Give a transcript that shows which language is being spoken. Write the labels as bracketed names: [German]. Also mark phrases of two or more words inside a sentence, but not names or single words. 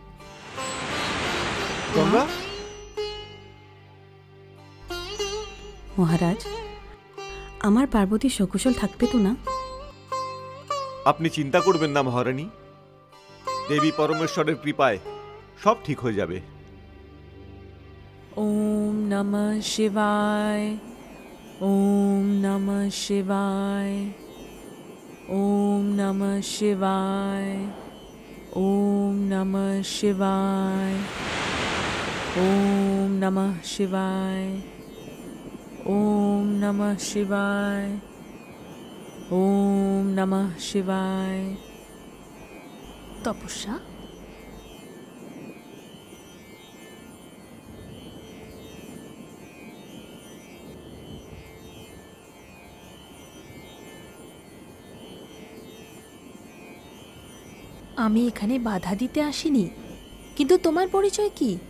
[Bangla] গঙ্গা? মহারাজ, আমার পার্বতী সকুশল থাকবে তো না? আপনি চিন্তা করবেন না মহারানী, দেবী পরমেশ্বরের কৃপায় সব ঠিক হয়ে যাবে। [Sanskrit] ওম নমঃ শিবায়, ওম নমঃ শিবায়, ওম নমঃ শিবায়, ওম নমঃ শিবায়, ওম নমঃ শিবায়, ওম নমঃ শিবায়, ওম নমঃ শিবায়। [Bangla] তপস্যা? আমি এখানে বাধা দিতে আসিনি, কিন্তু তোমার পরিচয় কি?